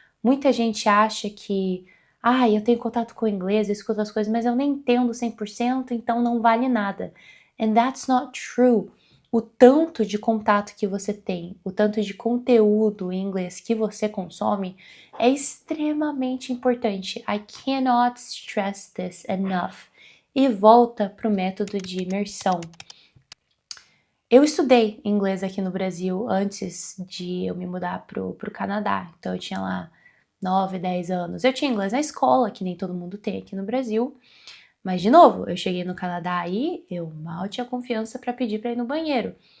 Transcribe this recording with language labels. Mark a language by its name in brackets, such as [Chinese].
[Portuguese] Muita gente acha que, eu tenho contato com o inglês, eu escuto as coisas, mas eu nem entendo 100%, então não vale nada. [English] And that's not true. [Portuguese] O tanto de contato que você tem, o tanto de conteúdo em inglês que você consome é extremamente importante. [English] I cannot stress this enough. [Portuguese] E volta para o método de imersão. Eu estudei inglês aqui no Brasil antes de eu me mudar pro Canadá. Então eu tinha lá 9, 10 anos. Eu tinha inglês na escola, que nem todo mundo tem aqui no Brasil. Mas, de novo, eu cheguei no Canadá e eu mal tinha confiança para pedir para ir no banheiro.